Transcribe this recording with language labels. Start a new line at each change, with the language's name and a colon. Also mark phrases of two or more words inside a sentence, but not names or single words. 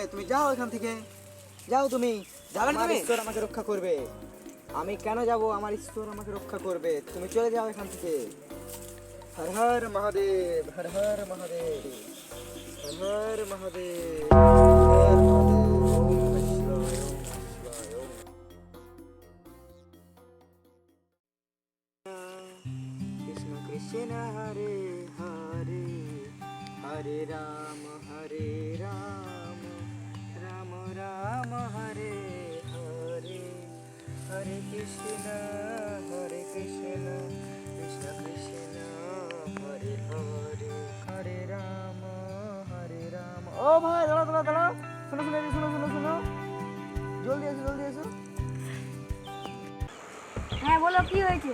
Bangla: তুমি যাও এখান থেকে, যাও তুমি। যাবে না আমার তুমি? ঈশ্বর আমাকে রক্ষা করবে। আমি কেন যাব? আমার ঈশ্বর আমাকে রক্ষা করবে। তুমি চলে যাও এখান থেকে।
Sanskrit: হর হর মহাদেব, হর হর মহাদেব, হর হর মহাদেব, হর হর মহাদেব। ওম নমঃ শিবায়, ওম নমঃ শিবায়, ওম। কৃষ্ণ কৃষ্ণ হরে হরে, হরে রাম রাম রাম হরে হরে, হরে কৃষ্ণ কৃষ্ণ কৃষ্ণ হরে হরে, হরে রাম।
Bangla: ও ভাই, দাঁড়া দাঁড়া দাঁড়া, শোনো শোনো শোনো শোনো শোনো, জলদি এসো জলদি এসো। হ্যাঁ বলো, কি হয়েছে?